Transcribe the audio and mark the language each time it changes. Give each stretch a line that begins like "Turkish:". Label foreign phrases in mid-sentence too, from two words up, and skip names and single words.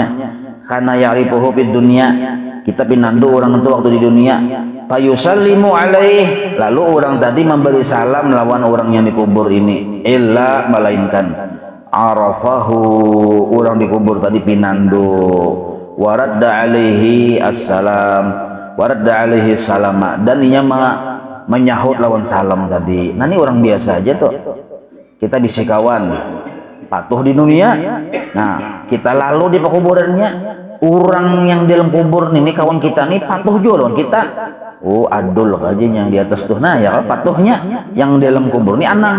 Banjar: Karena
Arabic: ya'rifuhu fid dunya,
Banjar: kita pinandu orang itu waktu di dunia.
Arabic: Fayusallimu alaih,
Banjar: lalu orang tadi memberi salam lawan orang yang dikubur ini. Illa melainkan arafahu, orang dikubur tadi pinandu.
Arabic: Waradda alaihi assalam, waradda alaihi salama,
Banjar: dan ia menyahut lawan salam tadi. Nah ini orang biasa aja tuh. Kita bisa kawan patuh di dunia. Nah kita lalu di pekuburannya, orang yang di dalam kubur ini kawan kita nih patuh juga lawan kita. Oh adul aja yang di atas tuh. Nah ya patuhnya yang di dalam kubur ini anang.